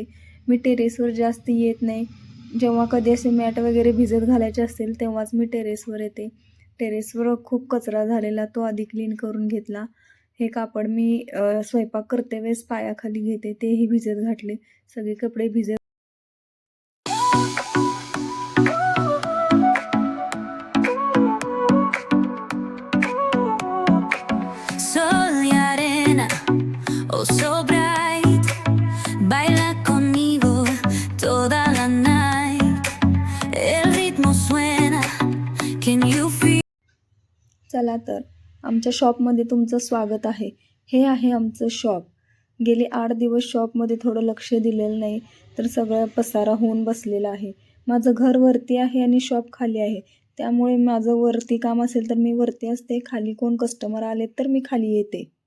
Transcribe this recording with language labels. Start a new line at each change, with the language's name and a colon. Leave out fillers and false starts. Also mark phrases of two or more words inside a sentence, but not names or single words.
Marathi: मी टेरेसवर जास्त येत नाही. जेव्हा कधी असे मॅट वगैरे भिजत घालायचे असतील तेव्हाच मी टेरेसवर येते. टेरेसवर खूप कचरा झालेला तो आधी क्लीन करून घेतला. हे कापड मी स्वयंपाक करते वेळेस पायाखाली घेते, तेही भिजत घातले. सगळे कपडे भिजत
Spanish: Sol y arena,
English: oh so bright,
Spanish: baila conmigo toda la night. El ritmo suena,
English: can you feel?
Marathi: चला तर आमच्या शॉपमध्ये तुमचं स्वागत आहे. हे आहे आमचं शॉप. गेले 8 दिवस शॉपमध्ये थोडं लक्ष दिलेलं नाही, तर सगळं पसारा होऊन बसलेला आहे. माझं घर वरती आहे आणि शॉप खाली आहे. त्यामुळे माझं वरती काम असेल तर मी वरती असते, खाली कोण कस्टमर आले तर मी खाली येते.